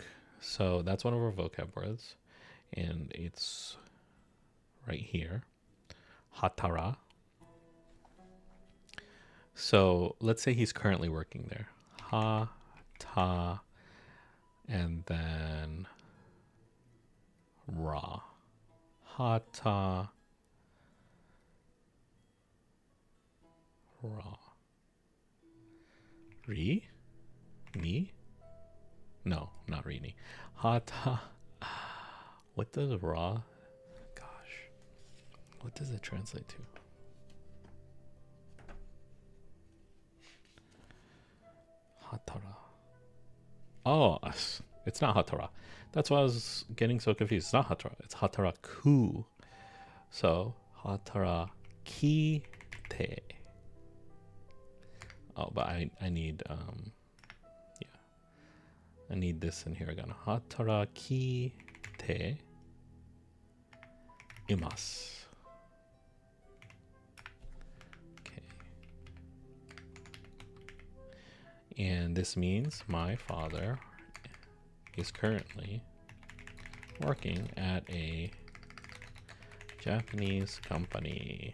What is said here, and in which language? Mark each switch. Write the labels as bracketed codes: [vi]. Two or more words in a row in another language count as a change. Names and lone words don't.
[en] So that's one of our vocab words. And it's right here. Hatara. So let's say he's currently working there. Ha, ta, and then ra. Hata, ra. Ri? Ni? No, not Rini. Hata. What does ra? Gosh. What does it translate to? Hatara. Oh, it's not hatara. That's why I was getting so confused. It's not hatara. It's hataraku. So, [ja] 働いて. [en] Oh, but I need, yeah. I need this in here again. [ja] 働いて います. [en] Okay. And this means my father is currently working at a Japanese company.